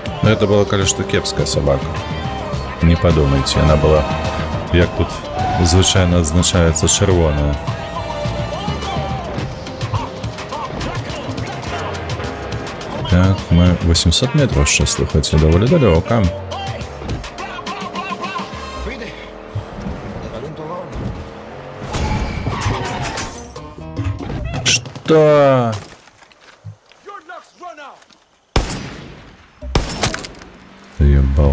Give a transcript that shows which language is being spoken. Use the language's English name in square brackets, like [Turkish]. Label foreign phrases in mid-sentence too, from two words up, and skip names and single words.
[Belarusian] Гэта была, калі што, кепская сабака. Не падумайце, яна была, як тут звычайна адзначаецца, чырвоная. [Russian] Так, мы 800 метров сейчас, слухайте, довольно далеко. Что? Ебал.